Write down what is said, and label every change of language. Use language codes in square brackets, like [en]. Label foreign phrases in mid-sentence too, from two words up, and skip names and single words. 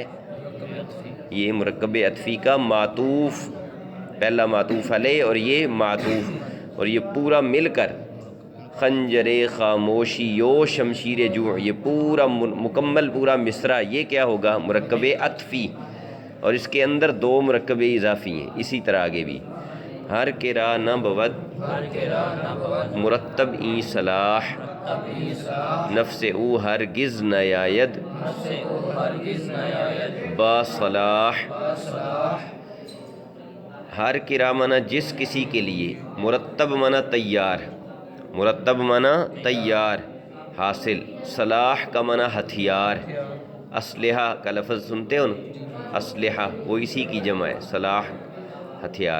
[ur] یہ مرکب عطفی کا معطوف، پہلا معطوف علیہ اور یہ معطوف، اور یہ پورا مل کر خنجر خاموشی یو شمشیر جو، یہ پورا مکمل پورا مصرع یہ کیا ہوگا؟ مرکب عطفی، اور اس کے اندر دو مرکب اضافی ہیں، اسی طرح آگے بھی [fa] ہر کرا نہ بود مرتب ای صلاح نفس او ہرگز نیاید با صلاح۔ ہر کرا [ur] مانا جس کسی کے لیے، مرتب مانا تیار، مرتب مانا تیار حاصل، صلاح کا مانا ہتھیار، اسلحہ کا لفظ سنتے ہو نا، اسلحہ وہ اسی کی جمع ہے، صلاح ہتھیار۔